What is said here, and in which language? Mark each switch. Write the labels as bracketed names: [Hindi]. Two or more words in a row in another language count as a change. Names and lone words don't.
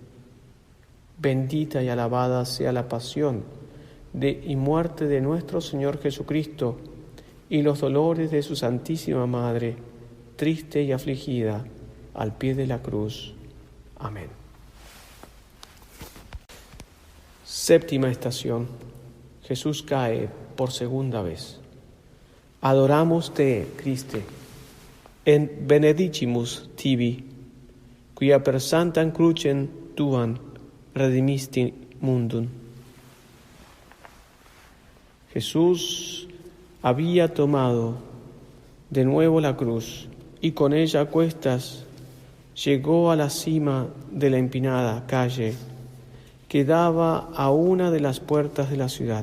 [Spanish] Bendita y alabada sea la pasión y muerte de nuestro Señor Jesucristo y los dolores de su Santísima Madre, triste y afligida, al pie de la cruz. Amén. Séptima estación. Jesús cae por segunda vez. [Latin] Adoramos te, Christe, en benedicimus tibi, quia per sanctam crucem tuam redimisti mundum. [Spanish] Jesús había tomado de nuevo la cruz y con ella a cuestas llegó a la cima de la empinada calle que daba a una de las puertas de la ciudad.